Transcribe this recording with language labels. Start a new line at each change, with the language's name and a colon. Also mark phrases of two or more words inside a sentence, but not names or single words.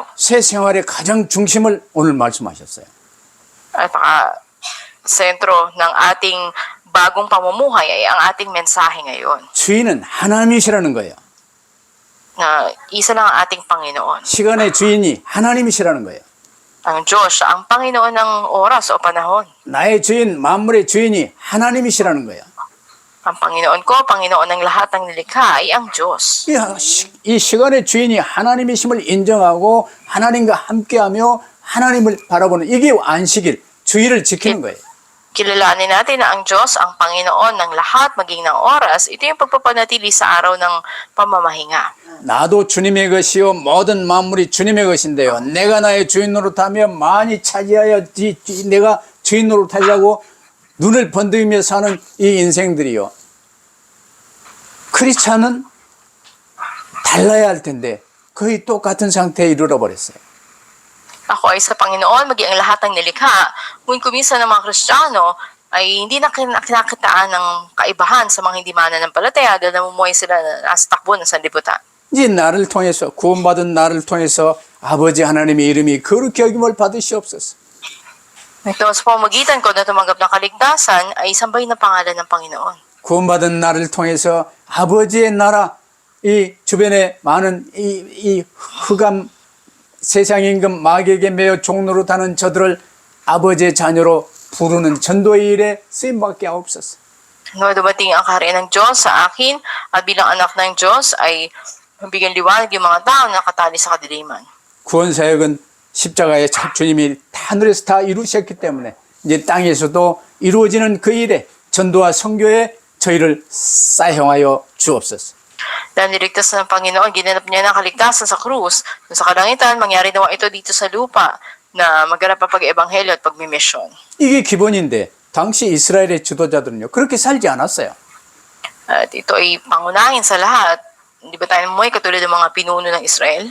Korean: 새 생활의 가장 중심을 오늘 말씀하셨어요.
Filipino: At sentro ng ating bagong pamumuhay ay ang ating mensahe ngayon.
Korean: 주인은 하나님이시라는 거예요.
Filipino: Na isa lang ang ating Panginoon.
Korean: 시간의 주인이 하나님이시라는 거예요.
Filipino: Ang Diyos, siya ang Panginoon ng oras o panahon.
Korean: 나의 주인, 만물의 주인이 하나님이시라는 거예요.
Filipino: Ang Panginoon ko, Panginoon ng lahat ng nilikha ay ang Diyos.
Korean: 이 시간의 주인이 하나님이심을 인정하고 하나님과 함께하며 하나님을 바라보는 이게 안식일, 주의를 지키는 거예요.
Filipino: Kilalanin natin na ang Diyos, ang Panginoon ng lahat, maging ng oras, ito yung pagpapanatili sa araw ng pamamahinga.
Korean: 나도 주님의 것이요 모든 만물이 주님의 것인데요. 내가 나의 주인 노릇하며 많이 차지하여 내가 주인 노릇하려고 눈을 번득이며 사는 이 인생들이요. 크리스찬은 달라야 할 텐데 거의 똑같은 상태에 이르러 버렸어요.
Filipino: Ako ay sa Panginoon, maging ang lahat ng nilikha. Ngunit kuminsan ng mga Kristiyano ay hindi na kinakitaan ng kaibahan sa mga hindi mananampalataya dahil namumuhay sila na nasa takbo ng sanlibutan.
Korean: 이제 나를 통해서 구원받은 나를 통해서 아버지 하나님의 이름이 거룩히 여김을 받으시옵소서.
Filipino: Ito sa pamamagitan ko na tumanggap ng kaligtasan ay sambahin na pangalan ng Panginoon.
Korean: 구원받은 나를 통해서 아버지의 나라 이 주변에 많은 이 흑암 세상 임금 마귀에게 매여 종노릇하는 저들을 아버지의 자녀로 부르는 전도의 일에 쓰임받게 하옵소서.
Filipino: Nung dumating ang kaharian ng Diyos sa akin at bilang anak ng Diyos ay bigyan liwanag yung mga tao na nakatali sa kadiliman.
Korean: 구원사역은 십자가의 주님이 하늘에서 다 이루셨기 때문에 이제 땅에서도 이루어지는 그 일에 전도와 선교에 저희를 사용하여 주옵소서.
Filipino: Dahil niligtas ng Panginoon, ginanap niya ng kaligtasan sa krus. Sa kalangitan, mangyari nawa ito dito sa lupa na magganap ang pag-ebanghelyo at pagmimisyon.
Korean: 이게 기본인데 당시 이스라엘의 지도자들은요 그렇게 살지 않았어요.
Filipino: At ito ay pangunahin sa lahat. Hindi ba tayo namuhay katulad ng mga pinuno ng Israel?